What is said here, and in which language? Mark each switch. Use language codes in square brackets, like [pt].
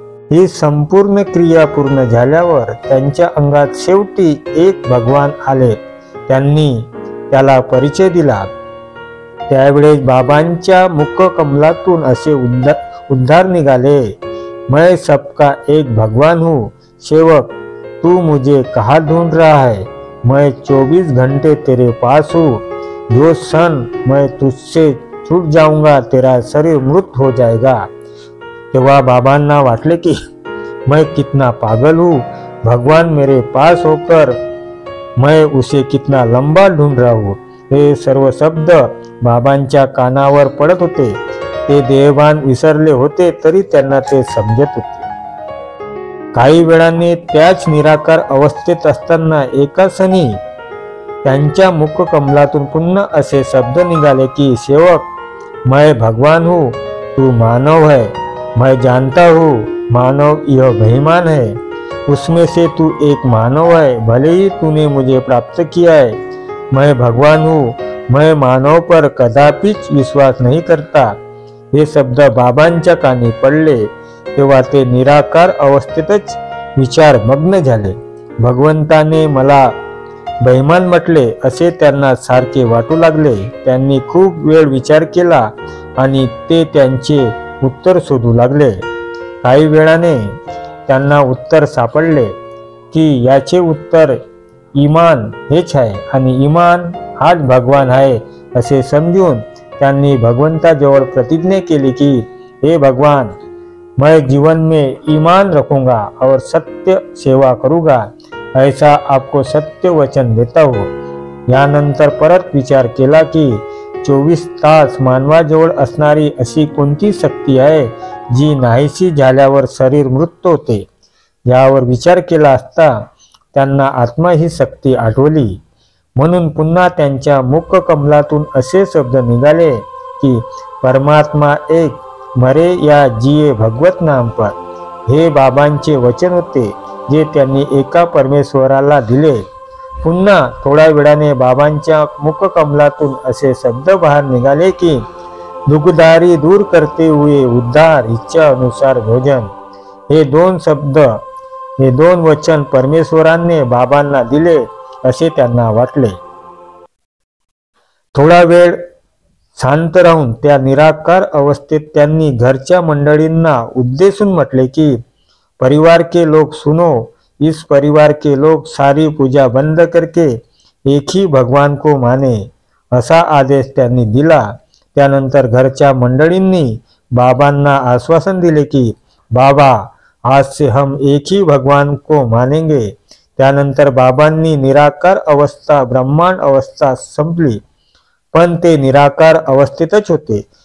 [mr] ही संपूर्ण क्रिया पूर्ण झाल्यावर त्यांच्या अंगात शेवटी एक भगवान आले. त्यांनी त्याला परिचय दिला. त्यावेळेस बाबांच्या मुखकमलातून असे उद्गार निघाले, [hi] मैं सबका एक भगवान हूँ. सेवक, तू मुझे कहाँ ढूंढ रहा है? मैं 24 घंटे तेरे पास हूँ. जो क्षण मैं तुझसे छूट जाऊंगा तेरा शरीर मृत हो जाएगा. [mr] तेव्हा बाबांना वाटले की [hi] मैं कितना पागल हूँ. भगवान मेरे पास होकर मैं उसे कितना लंबा ढूंढ रहा हूँ. [mr] हे सर्व शब्द बाबांच्या कानावर पडत होते. ते देहभान विसरले होते तरी त्यांना ते समजत होते. काही वेळाने त्याच निराकार अवस्थेत असताना एका क्षणी त्यांच्या मुखकमलातून पुन्हा असे शब्द निघाले की सेवक, [hi] मैं भगवान हूँ, तू मानव है. मैं जानता हूँ मानव यह बेईमान है. उसमें से तू एक मानव है. भले ही तूने मुझे प्राप्त किया है. मैं भगवान हूँ. मैं मानव पर कदापिच विश्वास नहीं करता. [mr] हे शब्द बाबांच्या कानी पडले तेव्हा ते निराकार अवस्थेतच विचारमग्न झाले. भगवंताने मला बेईमान म्हटले असे त्यांना सारखे वाटू लागले. त्यांनी खूप वेळ विचार केला आणि ते त्यांचे उत्तर शोधू लागले. काही वेळाने त्यांना उत्तर सापडले की याचे उत्तर इमान हेच आहे आणि इमान हाच भगवान आहे असे समजून त्यांनी भगवंताजवळ प्रतिज्ञा केली की हे भगवान, [hi] मैं जीवन में ईमान रखूंगा और सत्य सेवा करूंगा. ऐसा आपको सत्य वचन देता हूँ. [mr] यानंतर परत विचार केला की 24 तास मानवाजवळ असणारी अशी कोणती शक्ती आहे जी नाहीशी झाल्यावर शरीर मृत होते. यावर विचार केला असता त्यांना आत्मा ही शक्ती आठवली. म्हणून पुन्हा त्यांच्या मुखकमलातून असे शब्द निघाले की [hi] परमात्मा एक, मरे या जिये भगवत नाम पर. [mr] हे बाबांचे वचन होते जे त्यांनी एका परमेश्वराला दिले. पुन्हा थोड्या वेळाने बाबांच्या मुखकमलातून असे शब्द बाहेर निघाले की [hi] दुखदारी दूर करते हुए उद्धार, इच्छा अनुसार भोजन. [mr] हे दोन शब्द, हे दोन वचन परमेश्वराने बाबांना दिले असे त्यांना वाटले. थोडा वेळ शांत राहून त्या निराकार अवस्थेत त्यांनी घरच्या मंडळींना उद्देशून म्हटले की [hi] परिवार के लोग सुनो. इस परिवार के लोग सारी पूजा बंद करके एक ही भगवान को माने. [mr] असा आदेश त्यांनी दिला. त्यानंतर घरच्या मंडळींनी बाबांना आश्वासन दिले की बाबा, [hi] आज से हम एक ही भगवान को मानेंगे. [mr] त्यानंतर बाबांनी निराकार अवस्था ब्रह्मांड अवस्था संपली, पण ते निराकार अवस्थेतच होते.